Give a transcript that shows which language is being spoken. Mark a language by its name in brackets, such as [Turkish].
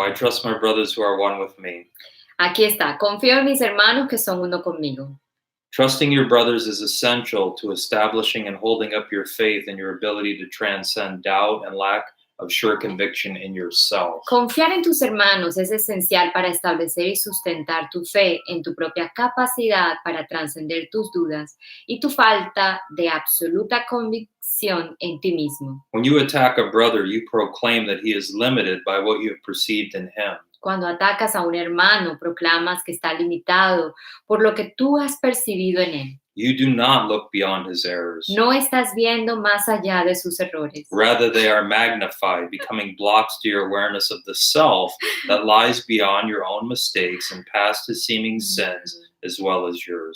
[English] I trust my brothers who are one with me. [Spanish] Aquí está. Confío en mis hermanos que son uno conmigo. [English] Trusting your brothers is essential to establishing and holding up your faith and your ability to transcend doubt and lack of sure conviction in yourself. [Spanish] Confiar en tus hermanos es esencial para establecer y sustentar tu fe en tu propia capacidad para trascender tus dudas y tu falta de absoluta convicción en ti mismo. [English] When you attack a brother, you proclaim that he is limited by what you have perceived in him. [Spanish] Cuando atacas a un hermano, proclamas que está limitado por lo que tú has percibido en él. [English] You do not look beyond his errors. [Spanish] No estás viendo más allá de sus errores. [English] Rather, they are magnified, becoming blocks to your awareness of the self that lies beyond your own mistakes and past his seeming sins, as well as yours.